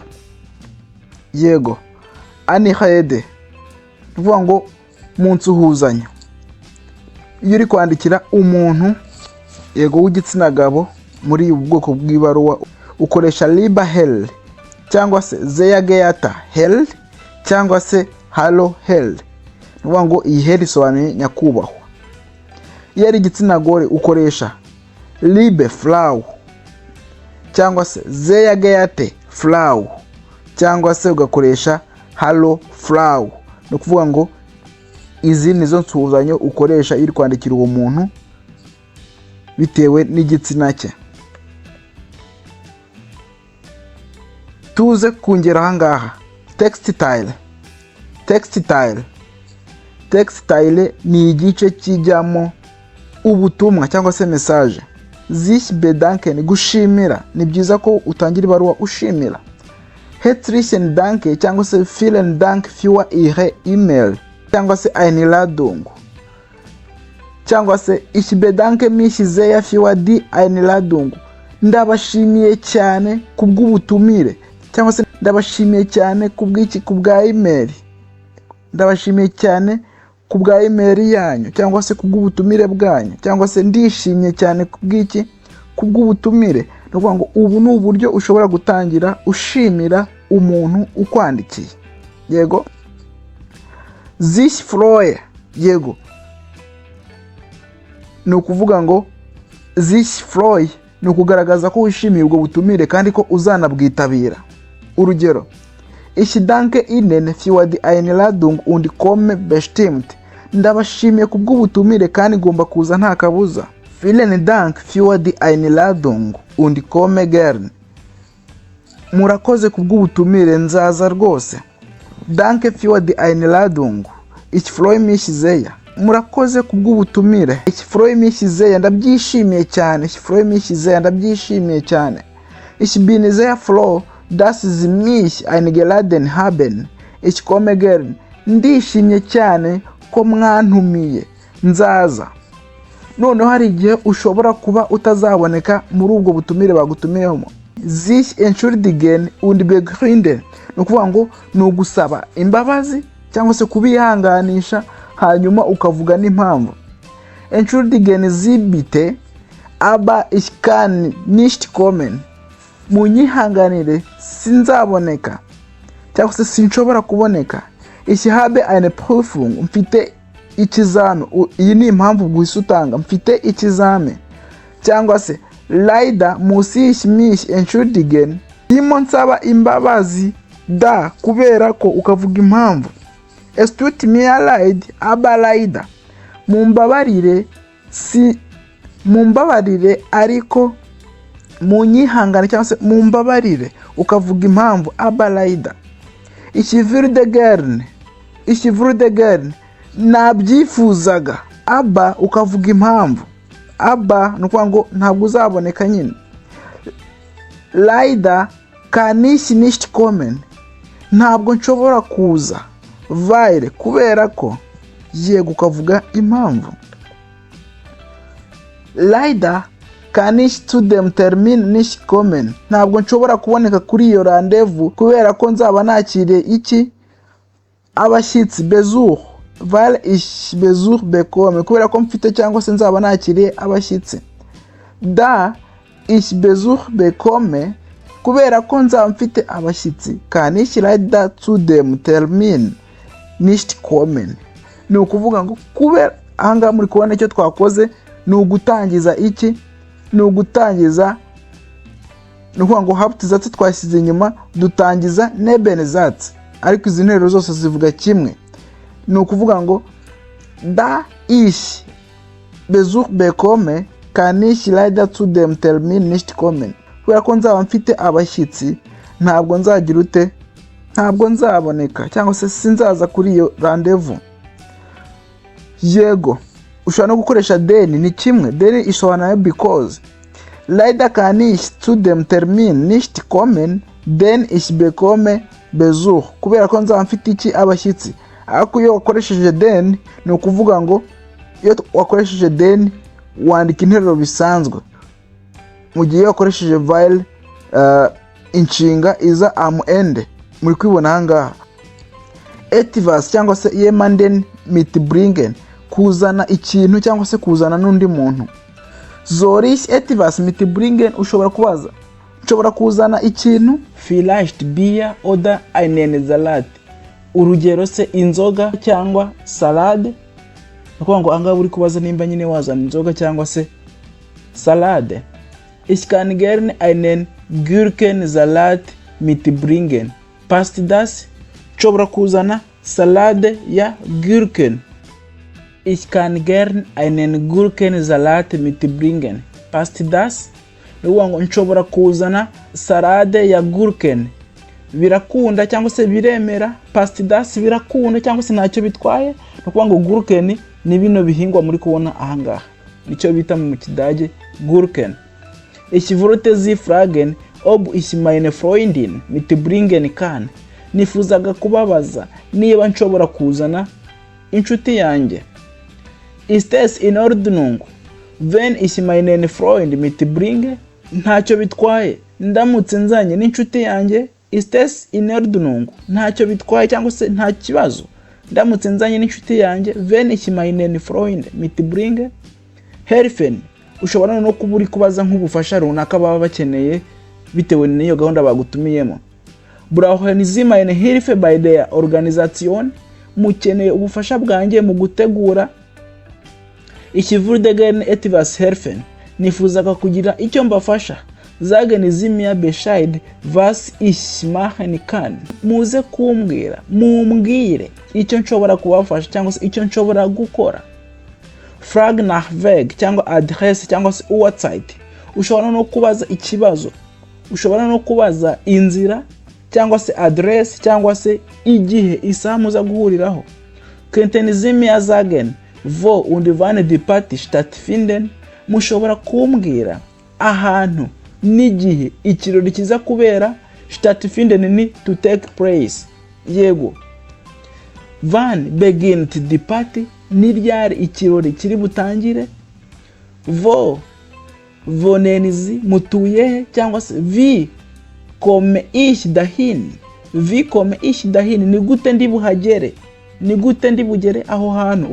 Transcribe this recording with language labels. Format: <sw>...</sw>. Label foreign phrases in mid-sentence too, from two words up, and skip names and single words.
<rw>Yego. Anihede nukuvuga ngo mu nsuhuzanyo iyo uri kwandikira umuntu yego w'igitsina gabo muri ubu bwoko bw'ibaruwa ukoresha</rw> <de>liba hell</de> <rw>cyangwa se</rw> <de>sehr geehrter hell</de> <rw>cyangwa se</rw> <de>hallo hell.</de> <rw>Nukuvuga ngo iyi hell isobanuye nyakubahwa. Iyo ari igitsina gore ukoresha</rw> <de>liebe Frau</de> <rw>cyangwa se</rw> <de>sehr geehrte Frau</de> <rw>cyangwa se ugakoresha</rw> <de>hallo Frau.</de> <rw>Nukuvuga ngo izi nizo nsuhuzanyo ukoresha iri kwandikira uwo muntu bitewe n'igitsina cye. Tuze kongera ahangaha</rw> <en>text style. Text style</en> <rw>ni igice kijyamo ubutumwa cyangwa se message.</rw> <de>Sich bedanken gushimira.</de> <rw>Ni byiza ko utangira ibaruwa ushimira.</rw> <de>Herzlichen Dank</de> <rw>cyangwa se</rw> <de>vielen Dank für Ihre E-Mail</de> <rw>cyangwa se</rw> <de>Einladung</de> <rw>cyangwa se</rw> <de>ich bedanke mich sehr für die Einladung.</de> <rw>Ndabashimiye cyane kubw'ubutumire cyangwa se ndabashimiye cyane kubwa email. Ndabashimiye cyane kubwa email yanyu cyangwa se kubw'ubutumire bwanyu cyangwa se ndishimye cyane kubw'ubutumire. Nukuvuga ngo ubu ni uburyo ushobora gutangira ushimira umuntu ukwandikiye. Yego.</rw> <de>Sich freue.</de> <rw>Yego. Nukuvuga ngo</rw> <de>sich freue</de> <rw>ni ukugaragaza ko wishimiye ubwo butumire kandi ko uzanabwitabira. Urugero,</rw> <de>ich danke Ihnen für die Einladung und komme bestimmt.</de> <rw>Ndabashimiye kubw'ubutumire kandi ngomba kuza nta kabuza.</rw> <de>Vielen Dank für die Einladung und komme gern.</de> <rw>Murakoze kubw'ubutumire nzaza rwose.</rw> <de>Danke für die Einladung. Ich freue mich sehr.</de> <rw>Murakoze kubw'ubutumire.</rw> <de>Ich freue mich sehr.</de> <rw>Ndabyishimiye cyane.</rw> <de>Ich freue mich sehr.</de> <rw>Ndabyishimiye cyane.</rw> <de>Ich bin sehr froh, dass Sie mich eingeladen haben. Ich komme gern.</de> <rw>Ndishimye cyane ko mwantumiye. Nzaza. Noneho hari igihe ushobora kuba utazaboneka muri ubwo butumire bagutumiyemo.</rw> <de>Sich entschuldigen und begründen.</de> <rw>Nukuvuga ngo ni ugusaba imbabazi cyangwa se kubihanganisha hanyuma ukavuga n'impamvu.</rw> <de>Entschuldigen Sie bitte, aber ich kann nicht kommen.</de> <rw>Munyihanganire sinzaboneka cyangwa se sinshobora kuboneka.</rw> <de>Ich habe eine Prüfung.</de> <rw>Mfite ikizame. Iyi ni impamvu guhise utanga. Mfite ikizame. Cyangwa se</rw> <de>leider muss ich mich entschuldigen.</de> <rw>Ndimo nsaba imbabazi da kubera ko ukavuga impamvu.</rw> <de>Es tut mir leid, aber leider.</de> <rw>Mumbabarire ariko munyihangane cyangwa se mumbabarire ukavuga impamvu</rw> <de>aber leider. Ich würde gern.</de> <rw>Nabyifuzaga. Aber ukavuga impamvu. Aber nukuvuga ngo ntabwo uzaboneka nyine.</rw> <de>Leider kann ich nicht kommen.</de> <rw>Ntabwo nshobora kuza. Weil kubera ko yego ukavuga impamvu.</rw> <de>Leider kann ich zu dem Termin nicht kommen.</de> <rw>Ntabwo nshobora kuboneka kuri iyo rendezvous kubera ko nzaba nakiriye iki abashyitsi besuch.</rw> <de>Weil ich Besuch bekomme</de> <rw>kubera ko mfite cyangwa se nzaba nakiriye abashyitsi.</rw> <de>Da ich bekomme,</de> <rw>kubera ko nzaba mfite abashyitsi,</rw> <de>kann ich leider zu dem Termin nicht kommen.</de> <rw>Ni ukuvuga ngo kubera ahangaha muri kubona icyo twakoze ni ugutangiza iki, ni ugutangiza, ni ukuvuga ngo Hauptsatz twashyize inyuma dutangiza Nebensatz, ariko izi nteruro zose zivuga kimwe. Ni ukuvuga ngo</rw> <de>da ich bekomme, kann ich leider zu dem Termin nicht kommen.</de> <rw>Kubera ko nzaba mfite abashyitsi ntabwo nzagira ute, ntabwo nzaboneka cyangwa se sinzaza kuri iyo rendezvous. Yego, ushobora no gukoresha den, ni kimwe. Den isobanura because.</rw> <de>Leider kann ich zu dem Termin nicht kommen, denn ich bekomme Besuch.</de> <rw>Kubera ko nzaba mfite iki, abashyitsi. Ariko iyo wakoresheje den ni ukuvuga ngo iyo wakoresheje den wandika interuro bisanzwe. Mu gihe wakoresheje weil inshinga iza</rw> <de>am Ende,</de> <rw>muri kwibona ahangaha.</rw> <de>Etwas</de> <rw>cyangwa se</rw> <de>jemanden mitbringen,</de> <rw>kuzana ikintu cyangwa se kuzana n'undi muntu.</rw> <de>Soll ich etwas mitbringen,</de> <rw>ushobora kubaza nshobora kuzana ikintu.</rw> <de>Vielleicht Bier oder einen Salat,</de> <rw>urugero se inzoga cyangwa salade. Nukuvuga ngo ahangaha uri kubaza nimba nyine wazana inzoga cyangwa se salade.</rw> <de>Ich kann gerne einen Gurkensalat mitbringen. Passt das?</de> <rw>Nshobora kuzana salade ya Gurken.</rw> <de>Ich kann gern einen Gurkensalat mitbringen. Passt das?</de> <rw>Nukuvuga ngo nshobora kuzana salade ya Gurken. Birakunda cyangwa se biremera.</rw> <de>Passt das?</de> <rw>Birakunda cyangwa se ntacyo bitwaye. Nukuvuga ngo Gurken ni bino bihingwa muri kubona ahangaha, nicyo bita mu Kidage Gurken.</rw> <de>Ich wollte Sie fragen, ob ich meine Freundin mitbringen kann.</de> <rw>Nifuzaga kubabaza niba nshobora kuzana inshuti yanjye.</rw> <de>Ist es in Ordnung wenn ich meinen Freund mitbringe?</de> <rw>Ntacyo bitwaye ndamutse nzanye n'inshuti yanjye.</rw> <de>Ist es in Ordnung,</de> <rw>ntacyo bitwaye cyangwa se nta kibazo ndamutse nzanye n'inshuti yanjye.</rw> <de>Wenn ich meinen Freund mitbringe. Helfen,</de> <rw>ushobora no kuba uri kubaza nk'ubufasha runaka baba bakeneye bitewe n'iyo gahunda bagutumiyemo.</rw> <de>Brauchen Sie meine Hilfe bei der Organisation?</de> <rw>Mukeneye ubufasha bwanjye mu gutegura.</rw> <de>Ich würde gerne etwas helfen,</de> <rw>nifuzaga kugira icyo mbafasha.</rw> <de>Sagen Sie mir Bescheid, was ich machen kann.</de> <rw>Muze kumbwira, mumbwire icyo nshobora kubafasha cyangwa se icyo nshobora gukora.</rw> <de>Frag nach Weg cyangwa adresse</de> <rw>cyangwa se</rw> <de>Uhrzeit.</de> <rw>Ushobora no kubaza ikibazo, ushobora no kubaza inzira cyangwa se adresse cyangwa se igihe isaha muza guhuriraho.</rw> <de>Könnten Sie mir sagen, wo und wann die Party stattfinden?</de> <rw>Mushobora kumbwira ahantu n'igihe ikirori kiza kubera. Stattfinden ni</rw> <en>to take place.</en> <rw>Yego.</rw> <de>Wann beginnt die Party?</de> <rw>Ni ryari ikirori kiri butangire.</rw> <de>Wo wohnen Sie,</de> <rw>mutuye cyangwa se</rw> <de>wie komme ich dahin? Wie komme ich dahin,</de> <rw>ni gute ndi buhagere, ni gute ndi bugere aho hantu.</rw>